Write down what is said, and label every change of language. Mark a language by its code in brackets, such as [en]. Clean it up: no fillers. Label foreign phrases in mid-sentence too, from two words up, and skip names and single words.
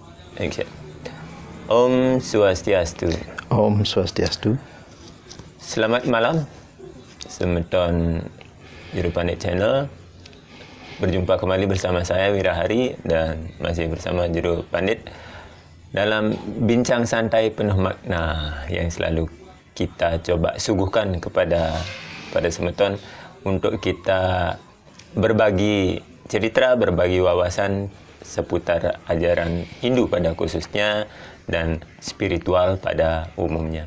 [id] Okay. Om Swastiastu. Om Swastiastu. Selamat malam, semeton Juru Pandit Channel. Berjumpa kembali bersama saya Wirahari dan masih bersama Juru Pandit dalam bincang santai penuh makna yang selalu kita coba suguhkan kepada semeton untuk kita berbagi cerita, berbagi wawasan seputar ajaran Hindu pada khususnya dan spiritual pada umumnya.